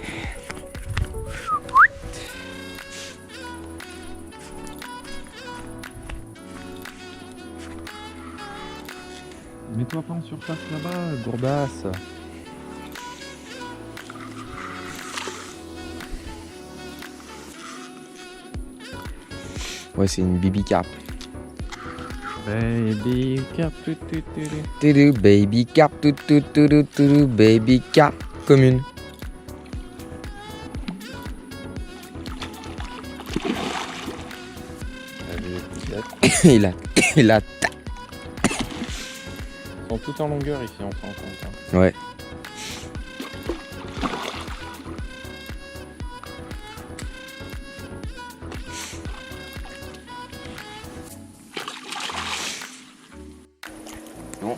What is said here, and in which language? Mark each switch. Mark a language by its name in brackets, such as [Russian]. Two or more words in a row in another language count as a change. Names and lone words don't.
[French] Mets-toi pas en surface là-bas, gourdasse. Ouais c'est une [English] baby carp. Baby carp, Baby carp, baby carp commune. [French] il a. Ils sont tout en longueur ici, on s'en rend compte. Hein. Ouais. Bon.